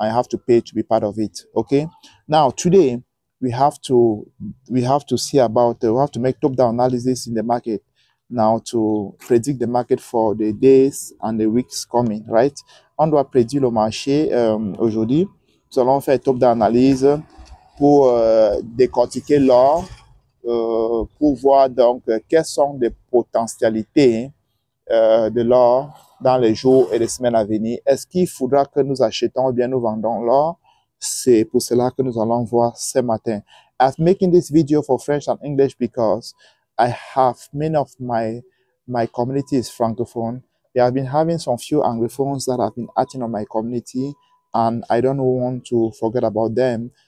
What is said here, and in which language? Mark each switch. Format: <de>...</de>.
<en>I have to pay to be part of it. Okay. Now today we have to see about we have to make top-down analysis in the market now to predict the market for the days and the weeks coming, right?</en> <fr>On doit prédire le marché aujourd'hui. Nous allons faire top-down analyse pour décortiquer l'or, pour voir donc quelles sont les potentialités de l'or dans les jours et les semaines à venir. Est-ce qu'il faudra que nous achetons ou bien nous vendons l'or? C'est pour cela que nous allons voir ce matin.</fr> <en>I'm making this video for French and English because I have many of my community is francophone. They have been having some few anglophones that have been acting on my community, and I don't want to forget about them.</en>